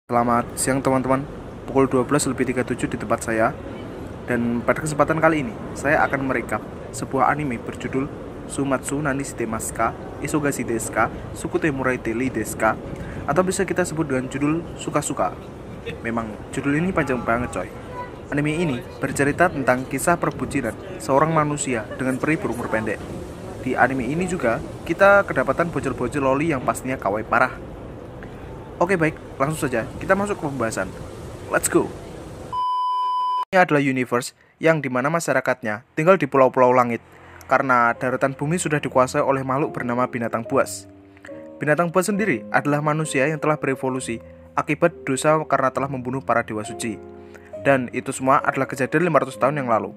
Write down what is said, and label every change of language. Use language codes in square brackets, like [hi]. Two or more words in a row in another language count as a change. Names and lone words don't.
[id] Selamat siang teman-teman. Pukul 12:37 di tempat saya. Dan pada kesempatan kali ini saya akan merekap sebuah anime berjudul Sumatsu Nani Shite Masu ka Isogashi desu ka Sukute Moraite Ii desu ka, atau bisa kita sebut dengan judul Suka-suka. Memang judul ini panjang banget coy. Anime ini bercerita tentang kisah perbucinan seorang manusia dengan peri berumur pendek. Di anime ini juga kita kedapatan bocil-bocil loli yang pastinya kawaii parah. Oke baik, langsung saja kita masuk ke pembahasan. [en] Let's go. [id] Ini adalah universe yang dimana masyarakatnya tinggal di pulau-pulau langit karena daratan bumi sudah dikuasai oleh makhluk bernama binatang buas. Binatang buas sendiri adalah manusia yang telah berevolusi akibat dosa karena telah membunuh para dewa suci. Dan itu semua adalah kejadian 500 tahun yang lalu.